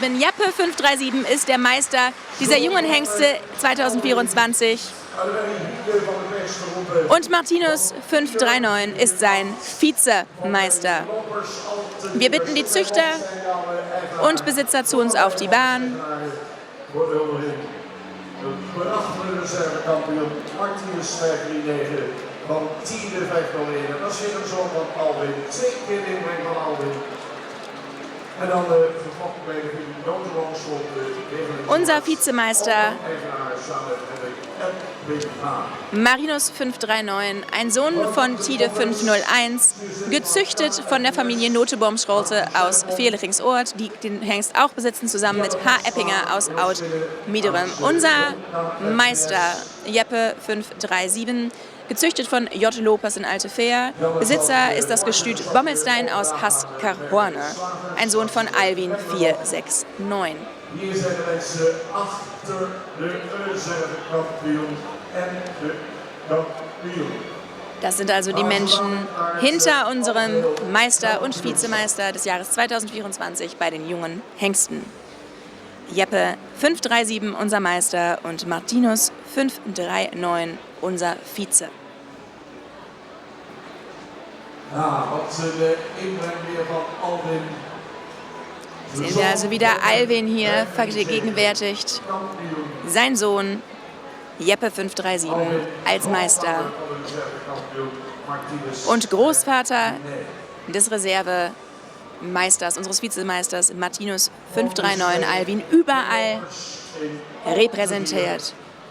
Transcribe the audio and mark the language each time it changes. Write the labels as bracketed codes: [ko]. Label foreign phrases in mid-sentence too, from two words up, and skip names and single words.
[de] Jeppe 537 ist der Meister dieser jungen Hengste 2024. Und Martinus 539 ist sein Vizemeister. Wir bitten die Züchter und Besitzer zu uns auf die Bahn. [nl] Van 10e 501. Dat is weer een zoon van Alwin. 2 keer de inbreng van Alwin. En dan vervolgens bij de notenbankschot. [de] Unser Vizemeister Marinus 539, ein Sohn von Tide 501, gezüchtet von der Familie Notebaum-Schrolte aus Vierlichingsort, die den Hengst auch besitzen, zusammen mit H. Eppinger aus Aud-Miederem. Unser Meister Jeppe 537, gezüchtet von J. Lopers in Altefeer. Besitzer ist das Gestüt Bommelstein aus Haskar-Horne, ein Sohn von Alwin 469. [nl] Hier zijn de mensen achter de reservekampioen en de [de] Das sind also die Menschen hinter unserem Meister und Vizemeister des Jahres 2024 bei den jungen Hengsten. Jeppe 537 unser Meister und Martinus 539 unser Vize. [nl] Ja, wat de inbreng weer van Alvin. [de] Sehen wir also wieder Alvin hier vergegenwärtigt. Sein Sohn Jeppe 537 als Meister und Großvater des Reservemeisters, unseres Vizemeisters Martinus 539 Alvin überall repräsentiert.